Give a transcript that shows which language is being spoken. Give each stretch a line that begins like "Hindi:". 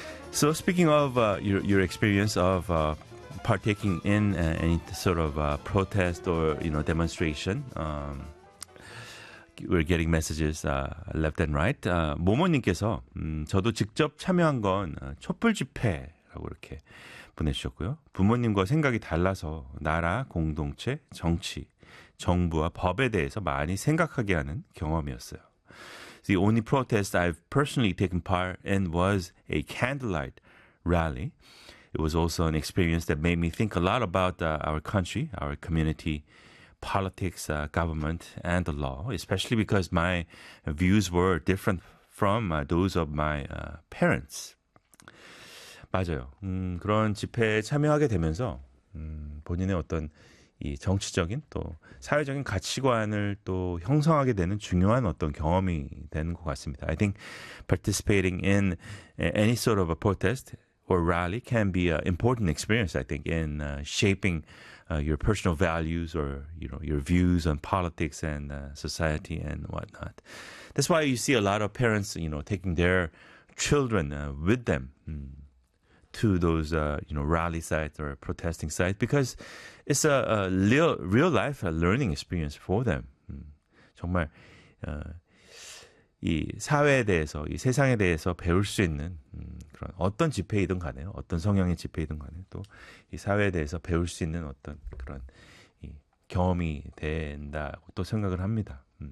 English: So speaking of your experience of partaking in any sort of protest or, you know, demonstration, we're getting messages left and right.
Korean: 모모님께서 저도 직접 참여한 건 촛불 집회라고 이렇게 보내주셨고요. 부모님과 생각이 달라서 나라, 공동체, 정치, 정부와 법에 대해서 많이 생각하게 하는 경험이었어요.
English: The only protest I've personally taken part in was a candlelight rally. It was also an experience that made me think a lot about our country, our community, politics, government, and the law, especially because my views were different from those of my parents.
Korean: 맞아요. 그런 집회에 참여하게 되면서 본인의 어떤 이 정치적인 또 사회적인 가치관을 또 형성하게 되는 중요한 어떤 경험이 되는 것 같습니다.
English: I think participating in any sort of a protest or rally can be an important experience, I think, in shaping your personal values or, you know, your views on politics and society and whatnot. That's why you see a lot of parents, you know, taking their children with them to those, you know, rally sites or protesting sites, because it's a real life learning experience for them.
Korean: 정말 이 사회에 대해서, 이 세상에 대해서 배울 수 있는 그런 어떤 집회이든 간에, 어떤 성향의 집회이든 간에 또 이 사회에 대해서 배울 수 있는 어떤 그런 이 경험이 된다고 또 생각을 합니다.